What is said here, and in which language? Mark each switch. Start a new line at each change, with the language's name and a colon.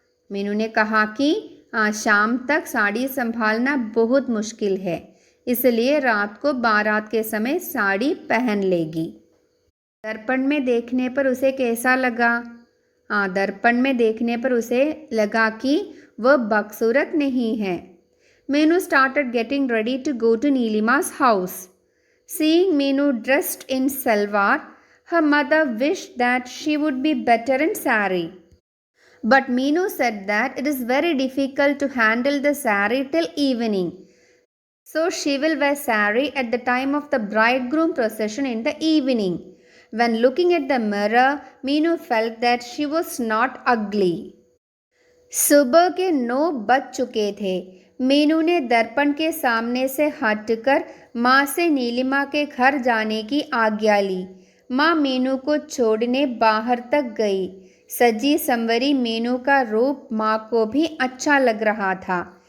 Hindi: मीनू ने कहा कि शाम तक साड़ी संभालना बहुत मुश्किल है, इसलिए रात को बारात के समय साड़ी पहन लेगी। दर्पण में देखने पर उसे कैसा लगा? दर्पण में देखने पर उसे लगा कि वह बदसूरत नहीं है।
English: Meenu started getting ready to go to Neelima's house. Seeing Meenu dressed in salwar, her mother wished that she would be better in sari. But Meenu said that it is very difficult to handle the sari till evening. So she will wear sari at the time of the bridegroom procession in the evening. When looking at the mirror, Meenu felt that she was not ugly.
Hindi: सुबह के 9 बज चुके थे। मीनू ने दर्पण के सामने से हटकर माँ से नीलिमा के घर जाने की आज्ञा ली। माँ मीनू को छोड़ने बाहर तक गई। सजी संवरी मीनू का रूप माँ को भी अच्छा लग रहा था।